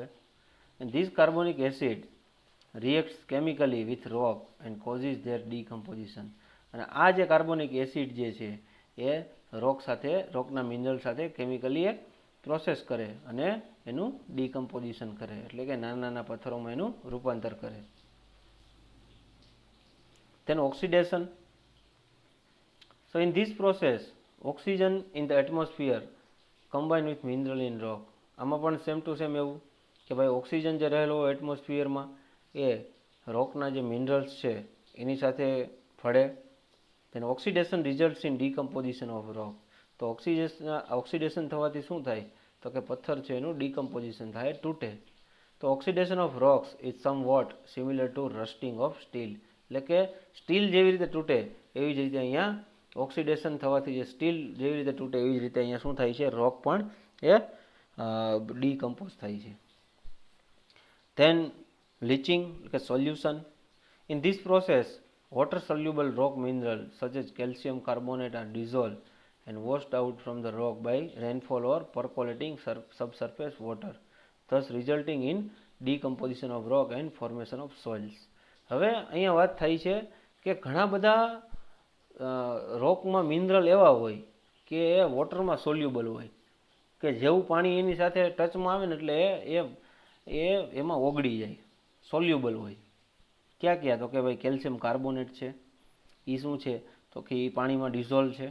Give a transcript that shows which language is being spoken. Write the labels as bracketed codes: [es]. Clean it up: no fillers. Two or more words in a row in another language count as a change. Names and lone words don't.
[en] And this carbonic acid reacts chemically with rock and causes their decomposition. [gu] અને આ જે કાર્બોનિક એસિડ જે છે એ રોકના મિનરલ સાથે [en] chemically process [gu] કરે અને એનું ડીકમ્પોઝિશન કરે, એટલે કે નાના નાના પથ્થરોમાં એનું રૂપાંતર કરે. [en] Then oxidation. So in this process oxygen in the atmosphere combine with mineral in rock. [gu] આમાં પણ [en] same to same [gu] એવું કે ભાઈ ઓક્સિજન જે રહેલો હોય એટમોસ્ફિયરમાં એ રોકના જે મિનરલ્સ છે એની સાથે ભળે. [en] then oxidation results in decomposition of rock. [gu] તો ઓક્સિડેશન થવાથી શું થાય તો કે પથ્થર છે એનું ડીકમ્પોઝિશન થાય, તૂટે. [en] તો oxidation of rocks is somewhat similar to rusting of steel. [gu] એટલે કે સ્ટીલ જેવી રીતે તૂટે એવી જ રીતે અહીંયા ઓક્સિડેશન થવાથી જે સ્ટીલ જેવી રીતે તૂટે એવી જ રીતે અહીંયા શું થાય છે, રોક પણ એ ડીકમ્પોઝ થાય છે. [en] Then leaching કે સોલ્યુશન. In this process water soluble rock mineral such as calcium carbonate are dissolved and washed out from the rock by rainfall or percolating subsurface water, thus resulting in decomposition of rock and formation of soils. [gu] હવે અહીંયા વાત થાય છે કે ઘણા બધા રોકમાં મિનરલ એવા હોય કે એ વોટરમાં સોલ્યુબલ હોય, કે જેવું પાણી એની સાથે ટચમાં આવે ને એટલે એમાં ઓગળી જાય, સોલ્યુબલ હોય. ક્યાં તો કે ભાઈ [en] calcium carbonate [gu] છે, એ શું છે તો કે એ પાણીમાં ડિઝોલ્વ છે.